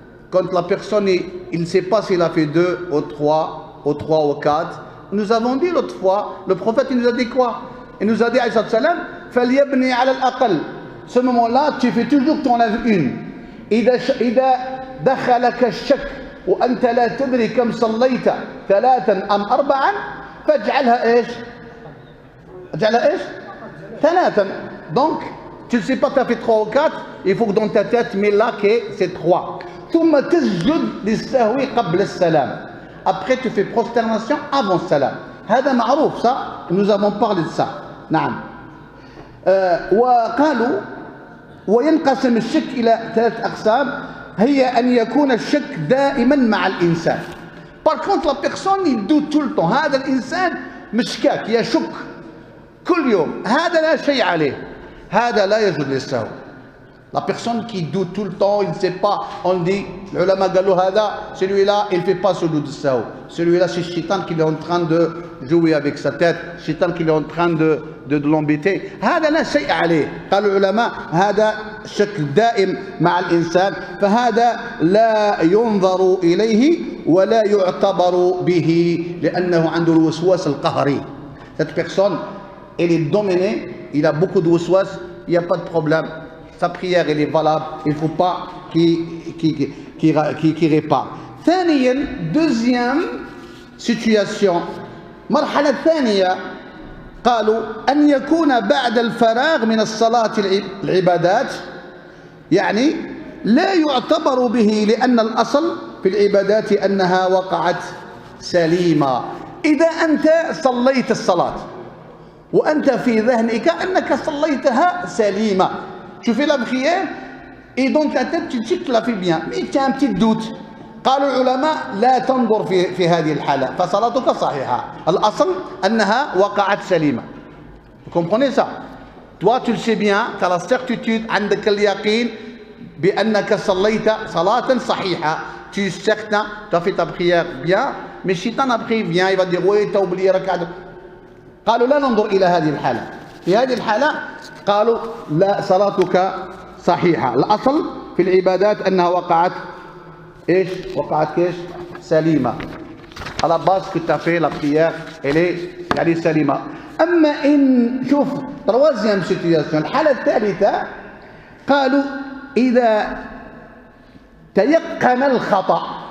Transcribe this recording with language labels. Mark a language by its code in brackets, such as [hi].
[fr] Quand la personne il ne sait pas s'il a fait 2 ou 3 ou 3 ou 4, nous avons dit l'autre fois, le prophète il nous a dit quoi? Il nous a dit alayhi salam [ar] فليبني على الأقل. [fr] Ce moment-là tu fais toujours ton enlèves une. [ar] إذا دخلك الشك وأنت لا تدري كم صليت 3 أم 4 فاجعلها إيش؟ اجعلها إيش؟ 3. [fr] Donc tu ne sais pas tu as fait 3 ou 4, il faut que dans ta tête mets là que c'est 3. [ar] ثم تسجد للسهو قبل السلام. [fr] Après tu fais prosternation avant le salam. [ar] هذا معروف [fr] ça, nous avons parlé de ça. [ar] نعم. وقالوا وينقسم الشك إلى 3 أقسام. هي أن يكون الشك دائما مع الإنسان. [fr] Par contre la personne il doute tout le temps. [ar] هذا الإنسان مشكاك يشك كل يوم. هذا لا شيء عليه. هذا لا يجوز للسهو. [fr] La personne qui doute tout le temps, il ne sait pas, on dit, l'ulama [ar] قالوا هذا, [fr] celui-là il ne fait pas sujoud al-sahw. Celui-là c'est le shaitan qui est en train de jouer avec sa tête, le shaitan qui est en train de l'embêter. [ar] هذا لا شيء عليه. قالوا العلماء هذا شك دائم مع الإنسان, فهذا لا ينظر إليه ولا يعتبر به لأنه عنده الوسواس القهري. [fr] Cette personne, elle est dominée, il a beaucoup de waswas, il n'y a pas de problème. Sa prière elle est valable, il ne faut pas qu'il répare. [ar] ثانيا, [fr] deuxième situation, [ar] مرحلة ثانية قالوا أن يكون بعد الفراغ من الصلاة العبادات, يعني لا يعتبر به لأن الأصل في العبادات أنها وقعت سليمة. إذا أنت صليت الصلاة وأنت في ذهنك أنك صليتها سليمة, [fr] tu fais la prière et dans ta tête tu sais que tu l'as fait bien, mais tu as un petit doute. [ar] قالوا العلماء لا تنظر في هذه الحالة, فصلاتك صحيحة. الأصل أنها وقعت سليمة. [fr] Vous comprenez ça? Toi tu le sais bien, tu as la certitude, [ar] عندك اليقين بأنك صليت صلاة صحيحة. [fr] Tu es certain, tu as fait ta prière bien, mais si tu as pris bien, il va dire oui, tu as oublié ركعة. [ar] قالوا لا ننظر إلى هذه الحالة. في هذه الحالة قالوا لا, صلاتك صحيحة. الأصل في العبادات أنها وقعت إيش؟ وقعت إيش؟ سليمة. [fr] À la base que tu as fait la prière, elle est سليمة. [ar] أما إن شوف [fr] troisième situation, [ar] الحالة الثالثة, قالوا إذا تيقن الخطأ.